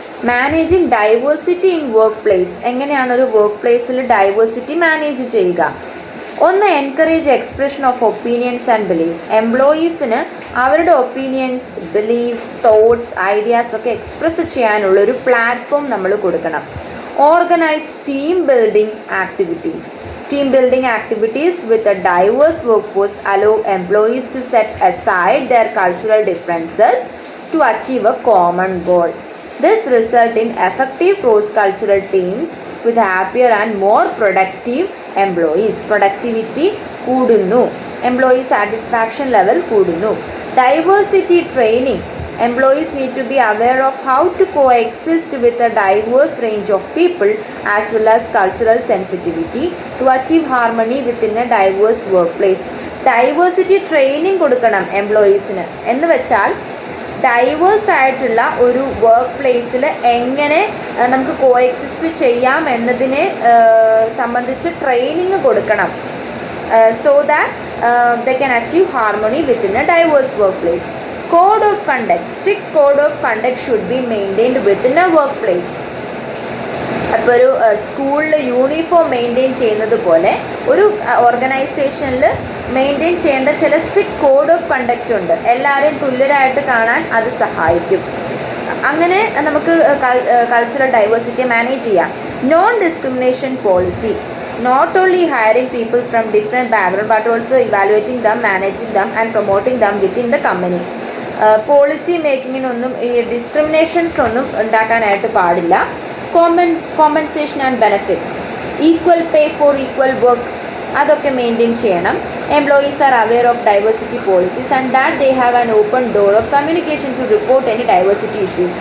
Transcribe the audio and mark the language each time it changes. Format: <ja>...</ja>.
<en>Managing diversity in workplace.</en> <ml>എങ്ങനെയാണ് ഒരു work പ്ലേസിൽ ഡൈവേഴ്സിറ്റി മാനേജ് ചെയ്യുക? ഒന്ന്,</ml> <en>Encourage expression of opinions and beliefs.</en> <ml>എംപ്ലോയീസിന് അവരുടെ ഒപ്പീനിയൻസ്, ബിലീഫ്സ്, തോട്ട്സ്, ഐഡിയാസ് ഒക്കെ എക്സ്പ്രസ് ചെയ്യാനുള്ള ഒരു പ്ലാറ്റ്ഫോം നമ്മൾ കൊടുക്കണം.</ml> <en>Organise team building activities. Team building activities with a diverse workforce allow employees to set aside their cultural differences to achieve a common goal. This results in effective cross-cultural teams with happier and more productive employees.</en> <ml>Productivity കൂടുന്നു, employee satisfaction level കൂടുന്നു.</ml> <en>Diversity training. Employees need to be aware of how to coexist with a diverse range of people as well as cultural sensitivity to achieve harmony within a diverse workplace.</en> <ml>Diversity training കൊടുക്കണം എംപ്ലോയീസിന്. എന്ന് വെച്ചാൽ diverse ആയിട്ടുള്ള ഒരു work പ്ലേസിൽ എങ്ങനെ നമുക്ക് coexist ചെയ്യാം എന്നതിനെ സംബന്ധിച്ച് ട്രെയിനിങ് കൊടുക്കണം.</ml> <en>So that they can achieve harmony within a diverse workplace. Code of conduct. Strict code of conduct should be maintained within a workplace.</en> <ml>അപ്പോൾ ഒരു സ്കൂളിൽ യൂണിഫോം മെയിൻറ്റെയിൻ ചെയ്യുന്നത് പോലെ ഒരു ഓർഗനൈസേഷനിൽ മെയിൻറ്റെയിൻ ചെയ്യേണ്ട ചില സ്ട്രിക്റ്റ് കോഡ് ഓഫ് കണ്ടക്റ്റ് ഉണ്ട്. എല്ലാവരെയും തുല്യരായിട്ട് കാണാൻ അത് സഹായിക്കും. അങ്ങനെ നമുക്ക് കൾച്ചറൽ ഡൈവേഴ്സിറ്റി മാനേജ് ചെയ്യാം.</ml> <en>Non discrimination policy. Not only hiring people from different backgrounds but also evaluating them, managing them and promoting them within the company.</en> <ml>Policy മേക്കിങ്ങിനൊന്നും ഈ ഡിസ്ക്രിമിനേഷൻസ് ഒന്നും ഉണ്ടാക്കാനായിട്ട് പാടില്ല.</ml> <en>Compensation and benefits. Equal pay for equal work</en> <ml>അതൊക്കെ maintain ചെയ്യണം.</ml> <en>Employees are aware of diversity policies and that they have an open door of communication to report any diversity issues.</en>